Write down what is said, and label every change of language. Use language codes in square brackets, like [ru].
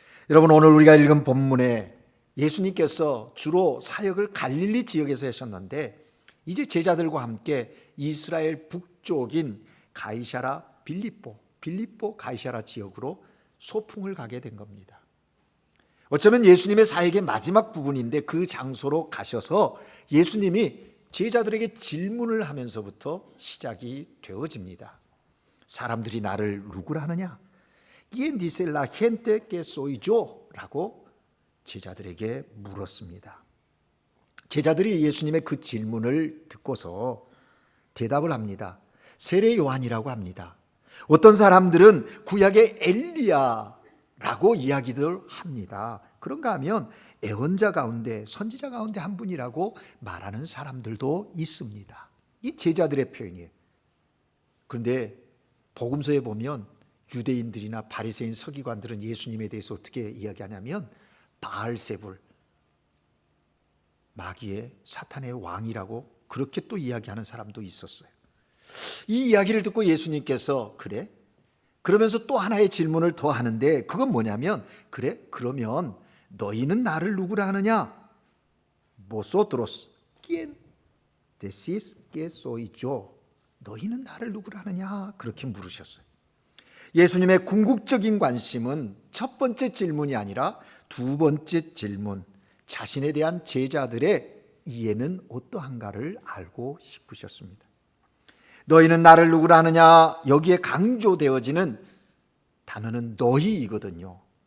[ko] 여러분, 오늘 우리가 읽은 본문에 예수님께서 주로 사역을 갈릴리 지역에서 하셨는데 이제 제자들과 함께 이스라엘 북쪽인 가이사라 빌립보 가이사라 지역으로 소풍을 가게 된 겁니다. 어쩌면 예수님의 사역의 마지막 부분인데 그 장소로 가셔서 예수님이 제자들에게 질문을 하면서부터 시작이 되어집니다. 사람들이 나를 누구라 하느냐? [es] ¿Quién dice la gente que soy yo? [ko] 라고 제자들에게 물었습니다. 제자들이 예수님의 그 질문을 듣고서 대답을 합니다. 세례 요한이라고 합니다. 어떤 사람들은 구약의 엘리야라고 이야기들 합니다. 그런가 하면 예언자 가운데, 선지자 가운데 한 분이라고 말하는 사람들도 있습니다. 이 제자들의 표현이에요. 그런데 복음서에 보면 유대인들이나 바리새인 서기관들은 예수님에 대해서 어떻게 이야기하냐면 바알세불, 마귀의 사탄의 왕이라고 그렇게 또 이야기하는 사람도 있었어요. 이 이야기를 듣고 예수님께서 그래? 그러면서 또 하나의 질문을 더 하는데 그건 뭐냐면 그래? 그러면 너희는 나를 누구라 하느냐? [es] Vosotros quién decís que soy yo? [ko] 너희는 나를 누구라 하느냐? 그렇게 물으셨어요. 예수님의 궁극적인 관심은 첫 번째 질문이 아니라 두 번째 질문, 자신에 대한 제자들의 이해는 어떠한가를 알고 싶으셨습니다. 너희는 나를 누구라 하느냐? 여기에 강조되어지는 단어는 너희이거든요.